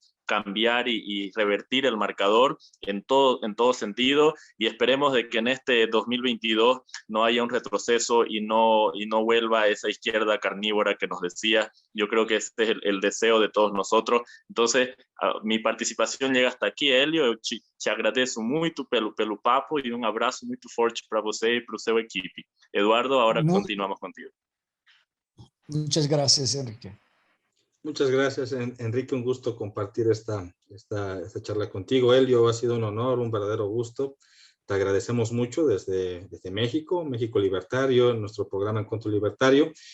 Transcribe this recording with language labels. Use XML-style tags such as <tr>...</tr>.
<es>cambiar y revertir el marcador en todo sentido, y esperemos de que en este 2022 no haya un retroceso y no vuelva esa izquierda carnívora que nos decía. Yo creo que este es el deseo de todos nosotros. Entonces, mi participación llega hasta aquí, Hélio.</es> <pt>Eu te agradeço muito pelo papo e abraço muito forte para você e para o seu equipe.</pt> <es>Eduardo, ahora continuamos contigo. Muchas gracias, Enrique. Muchas gracias, Enrique. Un gusto compartir esta charla contigo. Hélio, ha sido un honor, un verdadero gusto. Te agradecemos mucho desde México Libertario, nuestro programa Encuentro Libertario.</es>